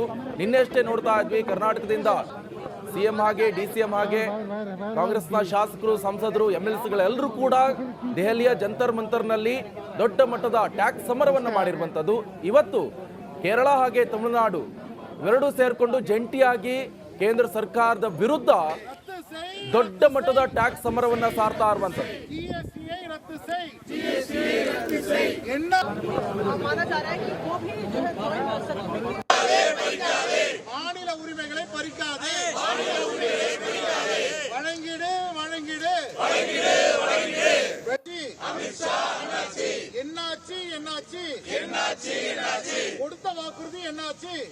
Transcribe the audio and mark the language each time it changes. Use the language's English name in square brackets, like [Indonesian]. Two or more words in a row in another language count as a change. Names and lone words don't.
[Kannada] ನಿನ್ನೆಷ್ಟೇ ನೋಡ್ತಾ ಇದ್ವಿ, ಕರ್ನಾಟಕದಿಂದ CM ಹಾಗೆ DCM ಹಾಗೆ ಕಾಂಗ್ರೆಸ್ನ ಶಾಸಕರು, ಸಂಸದರು, MLCಗಳೆಲ್ಲರೂ ಕೂಡ ದೆಹಲಿಯ ಜಂತರ್ ಮಂತರ್ನಲ್ಲಿ ದೊಡ್ಡ ಮಟ್ಟದ ಟ್ಯಾಕ್ಸ್ ಸಮರವನ್ನು ಮಾಡಿರುವಂತದ್ದು. ಇವತ್ತು ಕೇರಳ ಹಾಗೆ ತಮಿಳುನಾಡು ಇವೆರಡೂ ಸೇರ್ಕೊಂಡು ಜಂಟಿಯಾಗಿ ಕೇಂದ್ರ ಸರ್ಕಾರದ ವಿರುದ್ಧ ದೊಡ್ಡ ಮಟ್ಟದ ಟ್ಯಾಕ್ಸ್ ಸಮರವನ್ನ ಸಾರ್ತಾ ಇರುವಂತದ್ದು. [Tamil] மாநில உரிமைகளை பறிக்காதே, வழங்கிடு வழங்கிடு. என்னாச்சு என்னாச்சு கொடுத்த வாக்குறுதி என்னாச்சு?